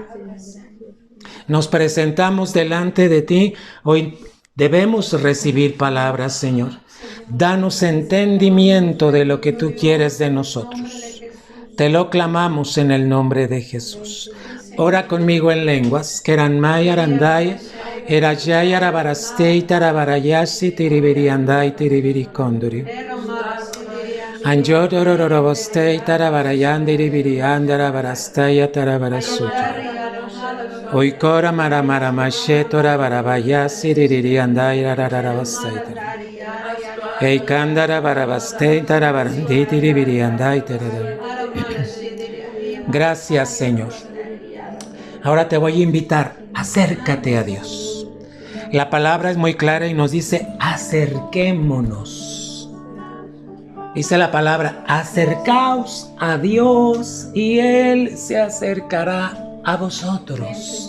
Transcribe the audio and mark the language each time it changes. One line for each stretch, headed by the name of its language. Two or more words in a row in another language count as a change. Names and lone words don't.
Spanish: Nos presentamos delante de ti. Hoy debemos recibir palabras, Señor. Danos entendimiento de lo que tú quieres de nosotros. Te lo clamamos en el nombre de Jesús. Ora conmigo en lenguas. Keranmay arandai, erayay arabarastei tarabarayasi tiribiriandai tiribirikonduri. Anjodororobostei tarabarayandi ribiriandarabarastaya tarabarasuta. Oikora maramaramashe torabarabayasi riririandai rararabastei. Eikandara barabastei tarabarandi tiribiriandai tararam. Gracias, Señor. Ahora te voy a invitar, acércate a Dios. La palabra es muy clara y nos dice, acerquémonos. Dice la palabra, acercaos a Dios y Él se acercará a vosotros.